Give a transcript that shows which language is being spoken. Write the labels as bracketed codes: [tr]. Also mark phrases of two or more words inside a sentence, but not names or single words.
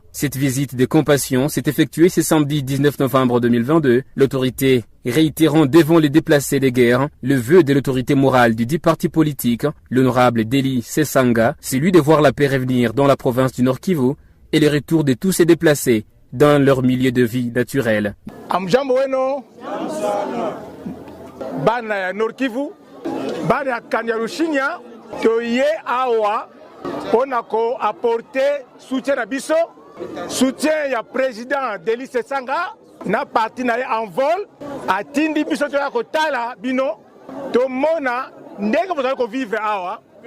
[fr] Cette visite de compassion s'est effectuée ce samedi 19 novembre 2022. L'autorité réitérant devant les déplacés de guerre le vœu de l'autorité morale du dit parti politique, l'honorable Deli Sesanga, celui de voir la paix revenir dans la province du Nord Kivu et le retour de tous ces déplacés dans leur milieu de vie naturel. [ln] Bana ya Nord Kivu, bana ya Kanyarushinya, toye awa, onako [fr] apporter soutien à [ln] biso, soutien ya président Délice Sanga, na parti na Envol, atindi biso toya kotala bino, to mona ndenge bozali ko vivre awa,